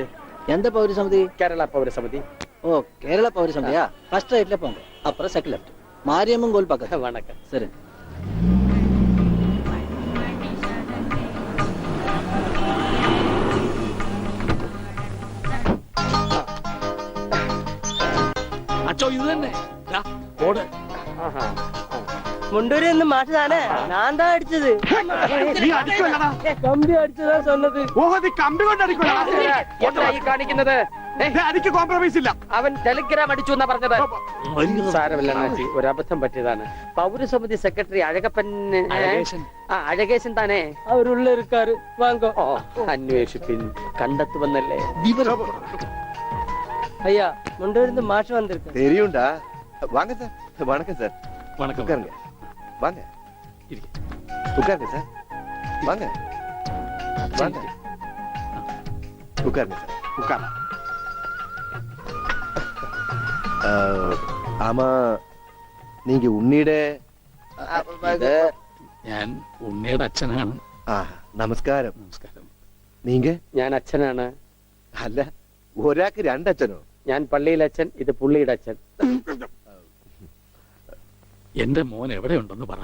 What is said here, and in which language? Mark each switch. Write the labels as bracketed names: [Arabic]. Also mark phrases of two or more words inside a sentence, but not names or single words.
[Tamil] எந்த பௌரி சமிதி? കേരള പൗരസമിതി. ஓ, கேரள பௌரி சமிதியா? [English] first right [Tamil] போங்க, அப்புறம் [English] second left, [Tamil] மாரியம்மன் கோயில் பக்கம். வணக்கம். சரி. [Malayalam] അച്ചോ, ഇത് തന്നെ. ദാ, ഓട്. മുണ്ടൂരി നിന്ന് മാഷ് താനേ? ഞാൻ താ അടിച്ചത്. നീ അടിക്കുമല്ലടാ. കമ്പി അടിച്ചതാ சொன்னது. ഓഹോ, നീ കമ്പി കൊണ്ട് അടിക്കുമല്ലടാ. എന്താ ഈ കാണിക്കുന്നത്? അടിക്ക് കോംപ്രമൈസ് ഇല്ല. അവൻ ടെലിഗ്രാം അടിച്ചു എന്നാ പറഞ്ഞത്. സാരമില്ല അണ്ണാച്ചി, ഒരു അബദ്ധം പറ്റിയതാണ്. പൗരസമിതി സെക്രട്ടറി അഴകപ്പന് അഴകേശൻ താനേ? [Tamil] അവരുള്ള இருக்காரு, വാങ്ങോ. [Malayalam] അന്വേഷിപ്പിൻ, കണ്ടെത്തുവന്നല്ലേ. [Tamil] ஐயா, முண்டூரிலிருந்து மாஷ் வந்திருக்கு. தெரியும்டா. வாங்க சார். வணக்கம் சார். வணக்கம். உட்காருங்க. வாங்க. உட்காருங்க சார். வாங்க. வாங்க. உட்காருங்க சார். ഉക്കാ. ஆமா, நீங்க உன்னிட [Malayalam] ഞാൻ ഉണ്ണിയുടെ അച്ഛനാണ്. നമസ്കാരം. നമസ്കാരം. [Tamil] നീങ്ക? [Malayalam] ഞാൻ അച്ഛനാണ്. അല്ല, ഒരാൾക്ക് രണ്ടച്ഛനോ? ഞാൻ പള്ളിയിലെ അച്ഛൻ, ഇത് പുള്ളിയുടെ അച്ഛൻ. എന്റെ മോൻ എവിടെയുണ്ടെന്ന് പറ.